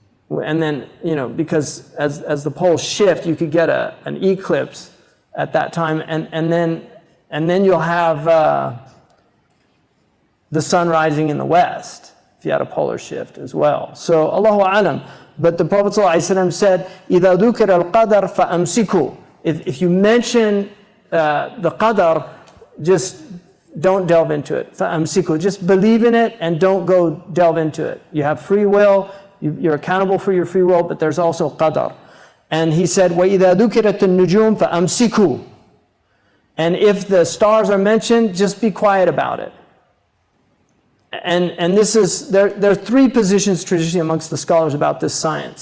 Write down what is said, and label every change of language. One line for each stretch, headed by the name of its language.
English: And then, because as the poles shift, you could get an eclipse at that time, and then you'll have the sun rising in the west if you had a polar shift as well. So Allahu Alam. But the Prophet ﷺ said,
Arabic: إِذَا ذُكِرَ الْقَدَرْ فَأَمْسِكُوا.
English: If you mention the qadar, just don't delve into it.
Arabic: فَأَمْسِكُوا.
English: Just believe in it and don't go delve into it. You have free will, you're accountable for your free will, but there's also qadar. And he said,
Arabic: وَإِذَا ذُكِرَتِ النُّجُومِ فَأَمْسِكُوا.
English: And if the stars are mentioned, just be quiet about it. And this is, there are three positions traditionally amongst the scholars about this science.